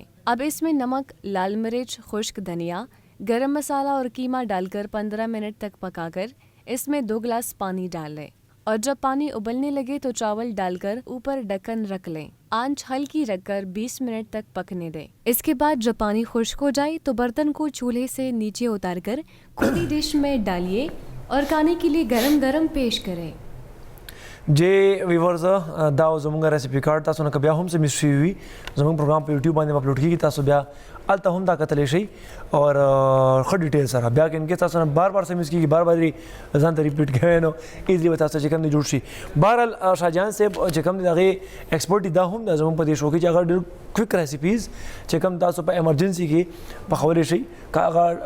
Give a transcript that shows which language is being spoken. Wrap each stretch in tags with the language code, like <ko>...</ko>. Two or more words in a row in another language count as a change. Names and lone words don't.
<ur>اب اسمیں نمک لال مرچ خشک دھنیا گرم مصالحہ اور قیمہ ڈالکر 15 منٹ تک پکاکر اسمیں 2 گلاس پانی ڈال لیں اور جب پانی ابلنے لگے تو چاول ڈالکر اوپر ڈھکن رکھ لیں. آنچ ہلکی رکھکر 20 منٹ تک پکنے دیں۔ اسکے بعد جب پانی خشک ہو جائے تو برتن کو چولہے سے نیچے اتارکر کھلی ڈش میں ڈالیے اور کھانے کے لیے گرم گرم پیش کریں.</ur> <ps>جی ویورز دا زموږ</ps> <en>recipe card</en> <ps>تاسو نه بیا هم څه مس شوي وي زموږ پروګرام په یوټیوب باندې اپلوډ کیږي تاسو بیا الته هم دا کتلی شئ اور ښه ډیټیل سره بیا که انکیس تاسو نه بار بار څه مس کیږي بار بار ځان ته ریپیټ کوئ نو ایزلی به تاسو چې کوم دی جوړ شي بهرحال شاهجهان صاحب چې کوم دی د هغې ایکسپرټ دا هم ده زموږ په دې شو کې چې هغه ډېر</ps> <en>quick recipes</en> <ps>چې کوم تاسو په ایمرجنسي کې پخولی شئ که هغه</ps>